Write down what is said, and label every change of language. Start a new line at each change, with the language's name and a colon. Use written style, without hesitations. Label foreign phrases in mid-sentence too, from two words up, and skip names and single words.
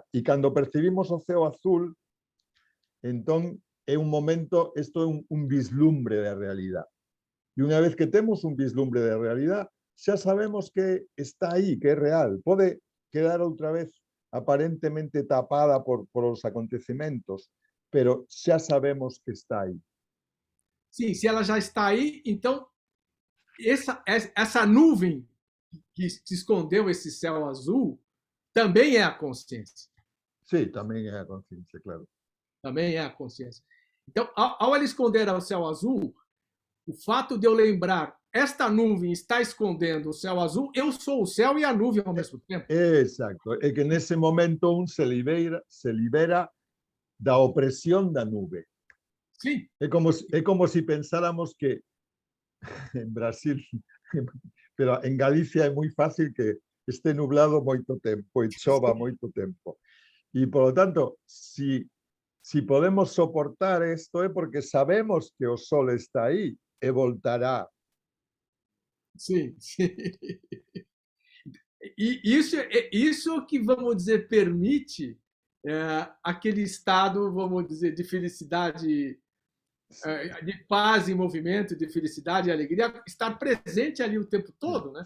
Galician: E cando percibimos o ceo azul, entón é un momento, isto é un vislumbre da realidade. E unha vez que temos un vislumbre da realidade, xa sabemos que está aí, que é real. Pode quedar outra vez aparentemente tapada por os acontecimentos, pero xa sabemos que está aí.
Portuguese: Sim, se ela já está aí, então essa nuvem que escondeu esse céu azul também é a consciência. Sim, também é a consciência, claro. Também é a consciência. Então, ao ele esconder o céu azul, o fato de eu lembrar, esta nuvem está escondendo o céu azul, eu sou o céu e a nuvem ao mesmo tempo.
Galician: Exacto. É que nesse momento se libera da opresión da nube.
Portuguese: Sim.
Galician: É como se pensáramos que en Brasil, pero en Galicia é moi fácil que este nublado moito tempo e chova moito tempo. E,
Spanish: por lo tanto,
Galician: si podemos soportar isto é porque sabemos que o sol está aí e voltará.
Portuguese: Sim, sim. E isso que, vamos dizer, permite aquele estado, vamos dizer, de felicidade, de paz e movimento, de felicidade e alegria, estar presente ali o tempo todo, né?